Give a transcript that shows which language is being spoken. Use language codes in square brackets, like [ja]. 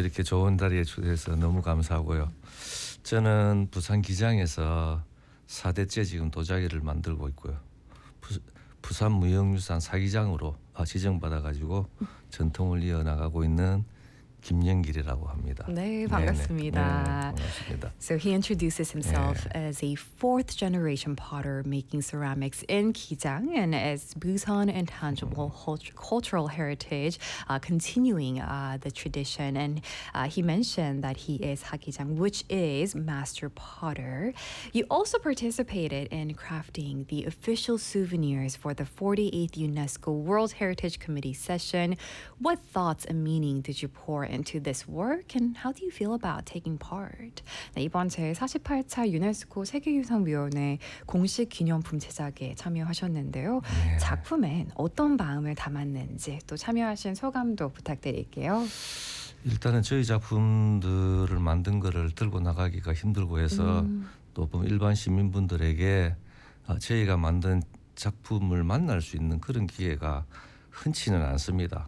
[ko] 이렇게 좋은 자리에 초대해서 너무 감사하고요. 저는 부산 기장에서 4대째 지금 도자기를 만들고 있고요. 부산 무형유산 사기장으로 지정받아가지고 전통을 이어나가고 있는 김영길이라고 합니다. 네, 반갑습니다. 네, 반갑습니다. [en] So he introduces himself 네. as a fourth generation potter making ceramics in Gijang and as Busan intangible cultural heritage continuing the tradition and he mentioned that he is Hakijang which is master potter. You also participated in crafting the official souvenirs for the 48th UNESCO World Heritage Committee session. What thoughts and meaning did you pour into this work and how do you feel about taking part? [ko] 네, 이번 제 48차 유네스코 세계유산위원회 공식 기념품 제작에 참여하셨는데요. 네. 작품엔 어떤 마음을 담았는지 또 참여하신 소감도 부탁드릴게요. 일단은 저희 작품들을 만든 거를 들고 나가기가 힘들고 해서 또 일반 시민분들에게 저희가 만든 작품을 만날 수 있는 그런 기회가 흔치는 않습니다.